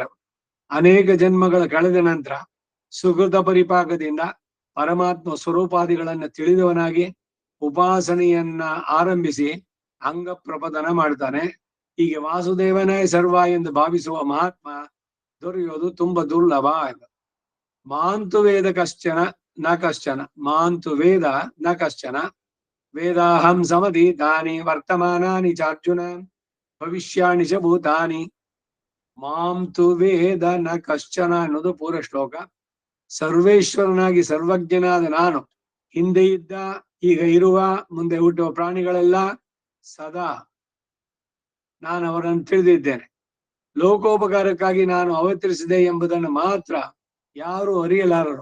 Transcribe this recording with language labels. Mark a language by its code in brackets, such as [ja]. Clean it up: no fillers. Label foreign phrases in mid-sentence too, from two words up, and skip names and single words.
[kn] ಅನೇಕ ಜನ್ಮಗಳ ಕಳೆದ ನಂತರ ಸುಕೃತ ಪರಿಪಾಕದಿಂದ ಪರಮಾತ್ಮ ಸ್ವರೂಪಾದಿಗಳನ್ನ ತಿಳಿದವನಾಗಿ ಉಪಾಸನೆಯನ್ನ ಆರಂಭಿಸಿ ಅಂಗ ಪ್ರಪದನ ಮಾಡ್ತಾನೆ. ಹೀಗೆ ವಾಸುದೇವನೇ ಸರ್ವ ಎಂದು ಭಾವಿಸುವ ಮಹಾತ್ಮ ದೊರೆಯೋದು ತುಂಬಾ ದುರ್ಲಭ. [sa] ಮಾಂತು ವೇದ ಕಶ್ಚನ ನ ಕಶ್ಚನ, ಮಾಂತು ವೇದ ನ ಕಶ್ಚನ, ವೇದಾಹಂ ಸಮಧೀತಾನಿ ವರ್ತಮಾನಾನಿ ಚಾರ್ಜುನ ಭವಿಷ್ಯಾಣಿ ಚ ಭೂತಾನಿ. ಮಾಂತು ವೇದ ನ ಕಶ್ಚನ [kn] ಅನ್ನೋದು ಪೂರ್ವ ಶ್ಲೋಕ. ಸರ್ವೇಶ್ವರನಾಗಿ ಸರ್ವಜ್ಞನಾದ ನಾನು ಹಿಂದೆ ಇದ್ದ, ಈಗ ಇರುವ, ಮುಂದೆ ಹುಟ್ಟುವ ಪ್ರಾಣಿಗಳೆಲ್ಲ ಸದಾ ನಾನು ಅವರನ್ನು ತಿಳಿದಿದ್ದೇನೆ. ಲೋಕೋಪಕಾರಕ್ಕಾಗಿ ನಾನು ಅವತರಿಸಿದೆ ಎಂಬುದನ್ನು ಮಾತ್ರ ಯಾರು ಅರಿಯಲಾರರು.